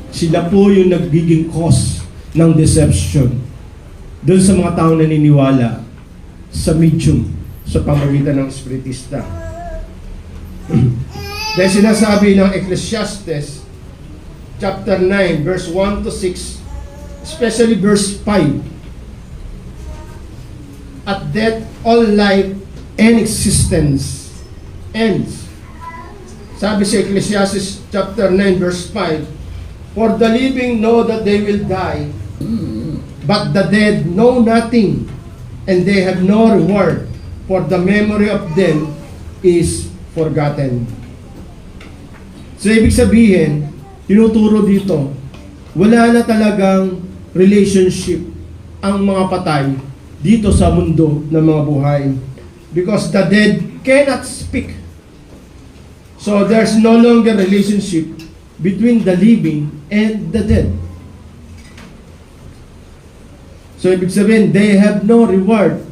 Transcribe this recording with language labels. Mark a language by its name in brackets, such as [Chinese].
[Filipino] Sila po yung nagiging cause ng deception doon sa mga taong naniniwala sa medium sa pamamagitan ng spiritista. Dahil sinasabi ng Ecclesiastes chapter 9 verse 1 to 6, especially verse 5, [English] at death all life and existence ends. [Filipino] Sabi sa [English] Ecclesiastes chapter 9 verse 5, for the living know that they will die, but the dead know nothing, and they have no reward, for the memory of them is forgotten. [Filipino] So ibig sabihin, tinuturo dito, wala na talagang relationship ang mga patay dito sa mundo ng mga buhay. [English] Because the dead cannot speak. So there's no longer relationship between the living and the dead. [Filipino] So ibig sabihin, [English] they have no reward.